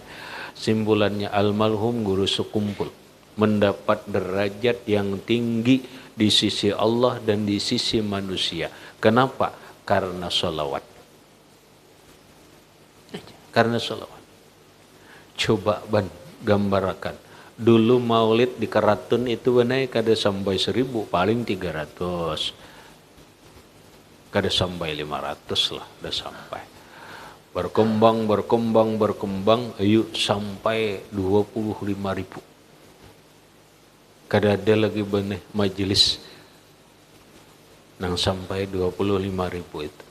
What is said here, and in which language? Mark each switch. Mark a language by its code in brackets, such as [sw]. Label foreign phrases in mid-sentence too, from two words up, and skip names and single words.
[id] Simpulannya almarhum guru sekumpul mendapat derajat yang tinggi di sisi Allah dan di sisi manusia. Kenapa? Karena sholawat. Karena sholawat. [bjn] Coba gambarkan. Dulu maulid di Karatun itu benai kada sampai 1000, paling 300. Kada sampai 500 lah, udah sampai. [id] Berkembang, ayo sampai 25.000. [bjn] Kada ada lagi benai majelis nang sampai 25.000 itu.